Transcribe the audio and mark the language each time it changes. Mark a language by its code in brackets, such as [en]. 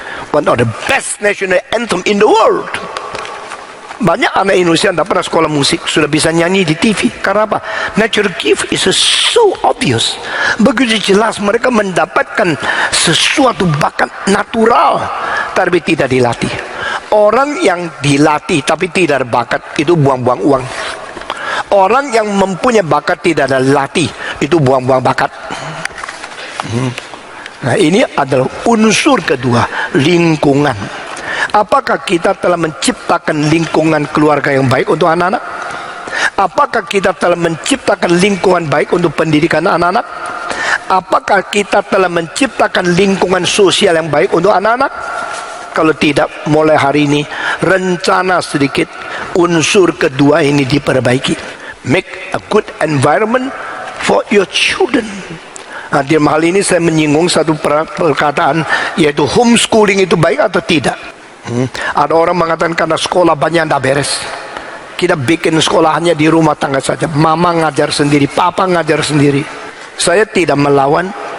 [en] One of the best national anthem in the world. [id] Banyak anak Indonesia yang tidak pernah sekolah musik sudah bisa nyanyi di TV. Karena apa? [en] Natural gift is so obvious. [id] Begitu jelas mereka mendapatkan sesuatu bakat natural, tapi tidak dilatih. Orang yang dilatih tapi tidak ada bakat, itu buang-buang uang. Orang yang mempunyai bakat tidak ada latih, itu buang-buang bakat. Nah, ini adalah unsur kedua, lingkungan. Apakah kita telah menciptakan lingkungan keluarga yang baik untuk anak-anak? Apakah kita telah menciptakan lingkungan baik untuk pendidikan anak-anak? Apakah kita telah menciptakan lingkungan sosial yang baik untuk anak-anak? Kalau tidak, mulai hari ini rencana sedikit unsur kedua ini diperbaiki. [en] Make a good environment for your children. [id] Nah, di hal ini saya menyinggung satu perkataan, yaitu homeschooling itu baik atau tidak. Ada orang mengatakan karena sekolah banyak tidak beres, kita bikin sekolah hanya di rumah tangga saja. Mama ngajar sendiri, papa ngajar sendiri. Saya tidak melawan,